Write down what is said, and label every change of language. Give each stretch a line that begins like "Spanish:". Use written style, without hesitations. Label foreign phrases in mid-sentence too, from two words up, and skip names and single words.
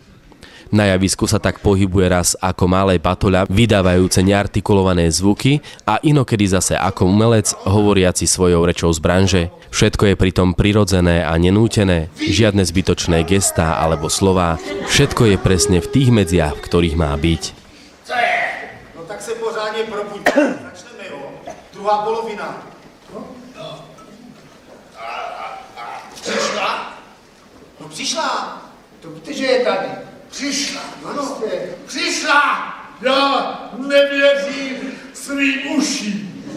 Slovak: Na javisku sa tak pohybuje raz ako malé batoľa, vydávajúce neartikulované zvuky a inokedy zase ako umelec, hovoriaci svojou rečou z branže. Všetko je pritom prirodzené a nenútené, žiadne zbytočné gestá alebo slová. Všetko je presne v tých medziach, v ktorých má byť.
Czech: Co je? No tak se pořádně probuď. Začneme, jo. Druhá polovina. No. Přišla? No přišla. To víte, že je tady. Přišla, Ano. přišla! Já nevěřím svým uším.